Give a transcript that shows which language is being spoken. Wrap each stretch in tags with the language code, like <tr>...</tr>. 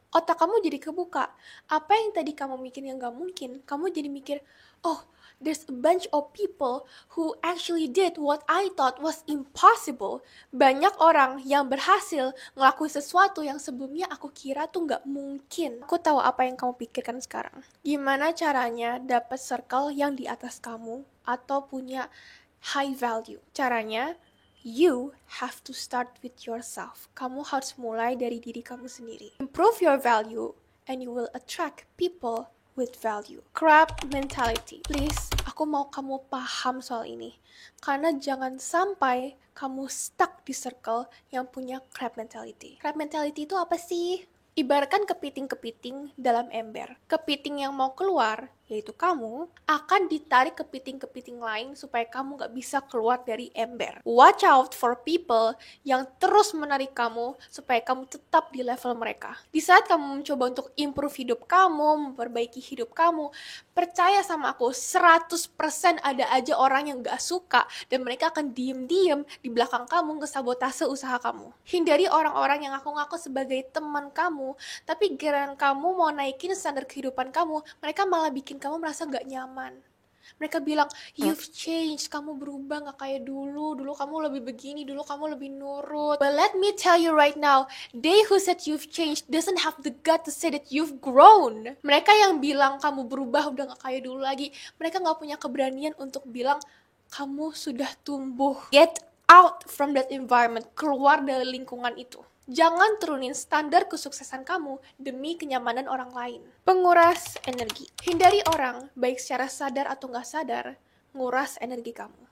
<id>Otak kamu jadi kebuka. Apa yang tadi kamu mikir yang gak mungkin, kamu jadi mikir, oh,</id> <en>there's a bunch of people who actually did what I thought was impossible.</en> <id>Banyak orang yang berhasil ngelakuin sesuatu yang sebelumnya aku kira tuh gak mungkin. Aku tahu apa yang kamu pikirkan sekarang. Gimana caranya dapat circle yang di atas kamu atau punya high value? Caranya,</id> <en>you have to start with yourself.</en> <id>Kamu harus mulai dari diri kamu sendiri.</id> <en>Improve your value and you will attract people with value.</en> <id>Crab mentality. Please, aku mau kamu paham soal ini. Karena jangan sampai kamu stuck di circle yang punya crab mentality. Crab mentality itu apa sih? Ibaratkan kepiting-kepiting dalam ember. Kepiting yang mau keluar, yaitu kamu, akan ditarik kepiting-kepiting lain supaya kamu gak bisa keluar dari ember.</id> <en>Watch out for people</en> <id>yang terus menarik kamu supaya kamu tetap di level mereka. Di saat kamu mencoba untuk improve hidup kamu, memperbaiki hidup kamu, percaya sama aku, 100% ada aja orang yang gak suka dan mereka akan diem-diem di belakang kamu ngesabotase usaha kamu. Hindari orang-orang yang ngaku-ngaku sebagai teman kamu, tapi giliran kamu mau naikin standar kehidupan kamu, mereka malah bikin kamu merasa gak nyaman. Mereka bilang,</id> <en>you've changed,</en> <id>kamu berubah gak kayak dulu kamu lebih begini, dulu kamu lebih nurut.</id> <en>But let me tell you right now, they who said you've changed doesn't have the gut to say that you've grown.</en> <id>Mereka yang bilang kamu berubah udah gak kayak dulu lagi, mereka gak punya keberanian untuk bilang, kamu sudah tumbuh.</id> <en>Get out from that environment,</en> <id>keluar dari lingkungan itu. Jangan turunin standar kesuksesan kamu demi kenyamanan orang lain. Penguras energi. Hindari orang, baik secara sadar atau nggak sadar, nguras energi kamu.</id>